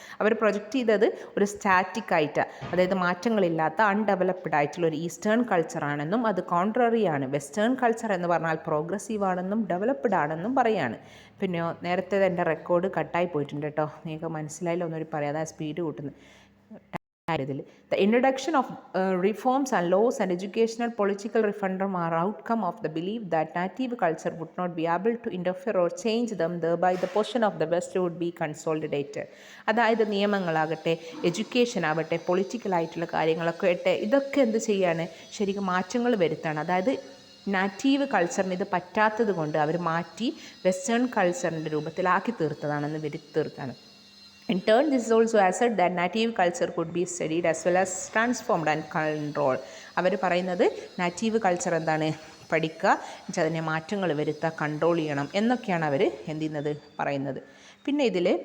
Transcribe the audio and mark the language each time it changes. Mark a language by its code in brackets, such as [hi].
[ml] അവർ project ചെയ്തത് ഒരു static ആയിട്ട്, അതായത് മാറ്റങ്ങളില്ലാത്ത അൺഡെവലപ്ഡ് ആയിട്ടുള്ള ഒരു ഈസ്റ്റേൺ കൾച്ചറാണെന്നും അത് കോൺട്രറി ആണ്. വെസ്റ്റേൺ കൾച്ചർ എന്ന് പറഞ്ഞാൽ പ്രോഗ്രസീവ് ആണെന്നും ഡെവലപ്ഡ് ആണെന്നും പറയാണ്. പിന്നെ നേരത്തെ എൻ്റെ റെക്കോർഡ് കട്ടായി പോയിട്ടുണ്ട് കേട്ടോ, നിങ്ങൾക്ക് മനസ്സിലായില്ല, ഒന്നൊരു പറയാം, അതായത് സ്പീഡ് കൂട്ടുന്നത്. [en] The introduction of reforms and laws and educational political reform are outcome of the belief that native culture would not be able to interfere or change them, thereby the portion of the West would be consolidated. [ml] അതായത് നിയമങ്ങളാകട്ടെ, education ആവട്ടെ, political ആയിട്ടുള്ള കാര്യങ്ങളൊക്കെ ആയിട്ട് ഇതൊക്കെ എന്ത് ചെയ്യാണ്? ശരിക്കും മാറ്റങ്ങൾ വരുത്താണ്. അതായത് നാറ്റീവ് കൾച്ചറിന് ഇത് പറ്റാത്തത് കൊണ്ട് അവർ മാറ്റി വെസ്റ്റേൺ കൾച്ചറിൻ്റെ രൂപത്തിലാക്കി തീർത്തതാണെന്ന് വരുത്തി തീർത്താണ്. [en] In turn, this is also asserted that native culture could be studied as well as transformed and controlled. [ml] അവർ പറയുന്നത് നാറ്റീവ് കൾച്ചർ പഠിക്കുക, അതിനെ മാറ്റങ്ങൾ വരുത്തുക, കൺട്രോൾ ചെയ്യണം എന്നൊക്കെയാണ് അവർ പറയുന്നത്. പിന്നെ ഇതിൽ